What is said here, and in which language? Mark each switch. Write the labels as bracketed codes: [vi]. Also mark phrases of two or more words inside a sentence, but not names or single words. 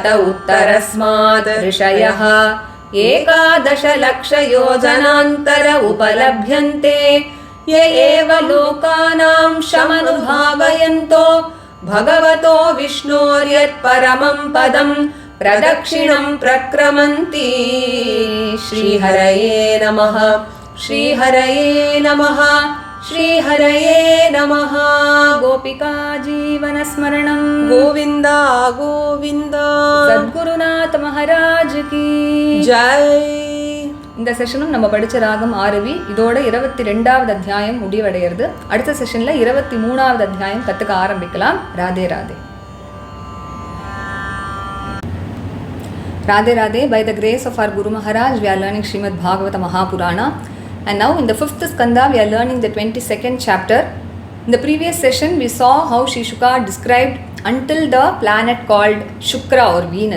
[sa] उत्तरस्मात् ऋषयः 11 लक्षयोजनान्तर उपलभ्यन्ते य एव लोकानां शमनुभावयन्तो भगवतो विष्णोर्यत्परमं पदं प्रदक्षिणं प्रक्रमन्ति श्रीहरये नमः श्रीहरये नमः श्रीहरये नमः गोपिका जीवनस्मरणं गोविन्द गोविन्द [hi] सद्गुरुनाथ महाराज की जय. [ta] இந்த செஷனும் நம்ம படிச்ச ராகம் ஆரவி இதோட 22வது அத்தியாயம் முடிவடைகிறது. அடுத்த செஷன்ல 23வது அத்தியாயம் கத்துக்க ஆரம்பிக்கலாம். ராதே ராதே. [en] Radhe Radhe. By the grace of our Guru Maharaj, we are learning Srimad Bhagavatam Mahapurana. And now in the 5th skanda, we are learning the 22nd chapter. In the previous session, we saw how Sri Shuka described until the planet called Shukra or Venus.